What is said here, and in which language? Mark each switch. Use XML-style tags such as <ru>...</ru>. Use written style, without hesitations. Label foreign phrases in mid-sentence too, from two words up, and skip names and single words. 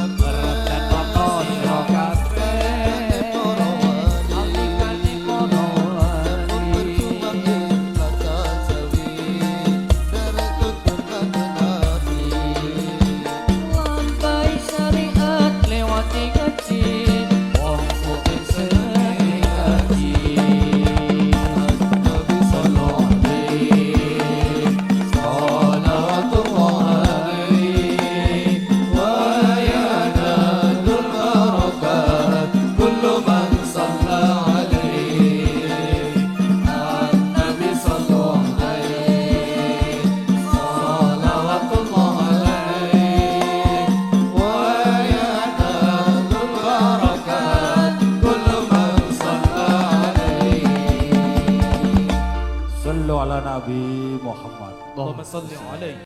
<jv>kabeh nalikane para wali lampai syariat lewati ngaji wong mukmin seneng ngaji</jv> <ar>نبي صلى الله عليه صلوات الله عليه و ينال البركات كل من صلى عليه نبي صلى الله عليه صلوات الله عليه وينال البركات كل من صلى عليه صلوا على نبي محمد اللهم صل عليه</ar>